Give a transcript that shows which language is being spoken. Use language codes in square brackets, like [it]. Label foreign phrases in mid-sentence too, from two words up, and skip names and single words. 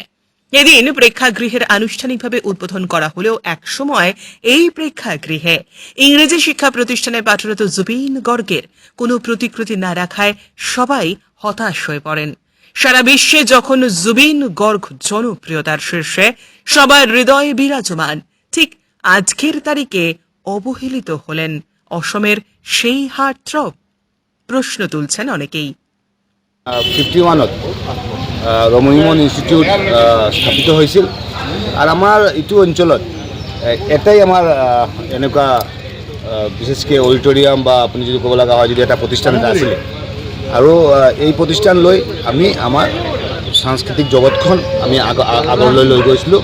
[bn] এদিন প্রেক্ষাগৃহের আনুষ্ঠানিকভাবে উদ্বোধন করা হলেও একসময় এই প্রেক্ষাগৃহে ইংরেজি শিক্ষা প্রতিষ্ঠানে পাঠরত জুবিন গর্গের কোনো প্রতিকৃতি না রাখায় সবাই হতাশ হয়ে পড়েন। সারা বিশ্বে যখন জুবিন গর্গ জনপ্রিয়তার শীর্ষে, সবার হৃদয়ে বিরাজমান, ঠিক আজকের তারিখে অবহেলিত হলেন অসমের সেই হার্টথ্রব। প্রশ্ন তুলছেন অনেকেই। [as] 51ত ৰমণী মোহন ইনষ্টিটিউট স্থাপিত হৈছিল। আৰু আমাৰ এইটো অঞ্চলত এটাই আমাৰ এনেকুৱা বিশেষকৈ অডিটৰিয়াম বা আপুনি যদি ক'ব লগা হয় যদি এটা প্ৰতিষ্ঠান এটা আছিলে। আৰু এই প্ৰতিষ্ঠান লৈ আমি আমাৰ সাংস্কৃতিক জগতখন আমি আগলৈ লৈ গৈছিলোঁ।